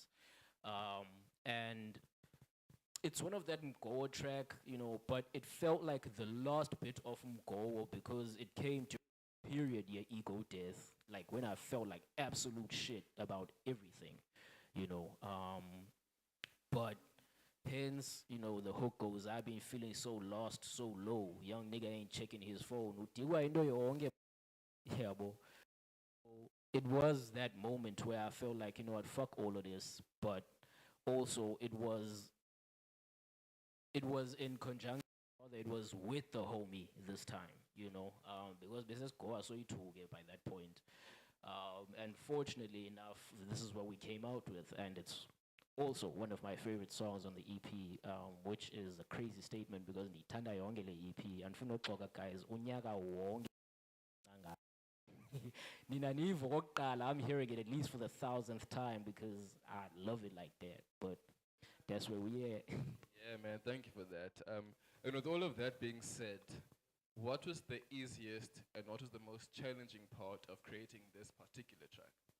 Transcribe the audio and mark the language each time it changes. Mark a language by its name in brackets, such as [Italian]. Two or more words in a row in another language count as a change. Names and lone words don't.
[English] And it's one of that Mgoa track, but it felt like the last bit of Mgoa because it came to a period, yeah, ego death, like when I felt like absolute shit about everything, you know. But hence, the hook goes, "I've been feeling so lost, so low. Young nigga ain't checking his phone. [Xhosa] Udikwa into yonke." [English] Yeah, bro. It was that moment where I felt like, what, fuck all of this. But also it was in conjunction, or it was with the homie this time, because business go so by that point. And fortunately enough, this is what we came out with, and it's also one of my favorite songs on the EP, which is a crazy statement because [Xhosa] ndithanda yonke le EP. Andifuna uxoka guys, unyaka wonke nina niva okokuqala, [English] I'm hearing it at least for the 1,000th time because I love it like that. But that's where we at. Yeah, man, thank you for that. And with all of that being said, what was the easiest and what was the most challenging part of creating this particular track?